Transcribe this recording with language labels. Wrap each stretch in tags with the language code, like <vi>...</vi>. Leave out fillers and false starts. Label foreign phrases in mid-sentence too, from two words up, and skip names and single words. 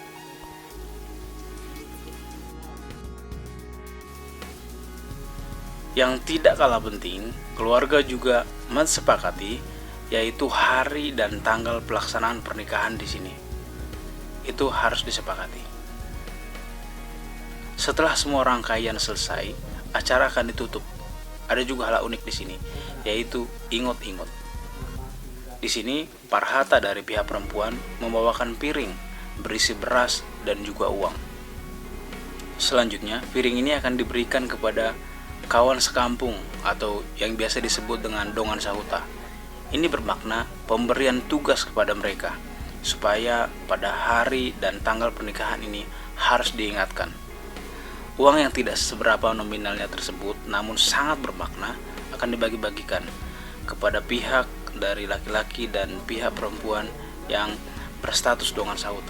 <id>Yang tidak kalah penting, keluarga juga mensepakati yaitu hari dan tanggal pelaksanaan pernikahan di sini. Itu harus disepakati. Setelah semua rangkaian selesai, acara akan ditutup. Ada juga hal unik di sini, yaitu ingot-ingot. Di sini, parhata dari pihak perempuan membawakan piring berisi beras dan juga uang. Selanjutnya, piring ini akan diberikan kepada kawan sekampung atau yang biasa disebut dengan</id> <bbc>dongan sahuta.</bbc> <id>Ini bermakna pemberian tugas kepada mereka supaya pada hari dan tanggal pernikahan ini harus diingatkan. Uang yang tidak seberapa nominalnya tersebut namun sangat bermakna akan dibagi-bagikan kepada pihak dari laki-laki dan pihak perempuan yang berstatus</id> <bbc>dongan sauta.</bbc>